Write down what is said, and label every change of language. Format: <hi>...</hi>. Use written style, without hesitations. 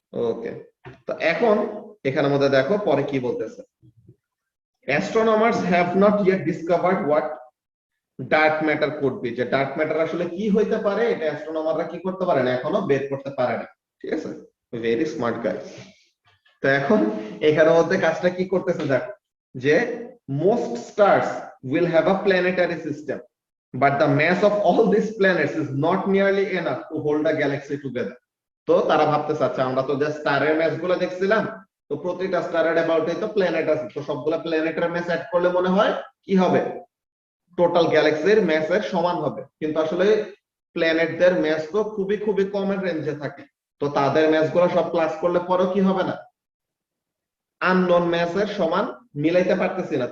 <bn>ওকে, তো এখন এখানে মধ্যে দেখো পরে কি বলতেছে,</bn> <en>astronomers have not yet discovered what dark matter could be.</en> <bn>যে ডার্ক ম্যাটার আসলে কি হইতে পারে, এটা অ্যাস্ট্রোনমাররা কি করতে পারে না, এখনো বের করতে পারে না, ঠিক আছে।</bn> <en>Very smart guys.</en> <bn>তো এখন এখানে মধ্যে কাজটা কি করতেছে দেখো, যে</bn> <en>most stars will have a planetary system, but the mass of all these planets is not nearly enough to hold a galaxy together.</en> <bn>তো তারা ভাবতে চাচ্ছে, আমরা তো যে স্টারের ম্যাস গুলো দেখছিলাম, তো প্রতিটা স্টারের অ্যাবাউটে তো প্ল্যানেট আছে, তো সবগুলা প্ল্যানেটের ম্যাস অ্যাড করলে মনে হয় কি হবে, টোটাল গ্যালাক্সির ম্যাসের সমান হবে, কিন্তু আসলে প্ল্যানেটদের ম্যাস তো খুবই খুবই কমের রেঞ্জে থাকে, তো তাদের ম্যাসগুলো সব প্লাস করলে পরেও কি হবে না, আননোন ম্যাসের সমান মিলাইতে পারতেছি না।</bn>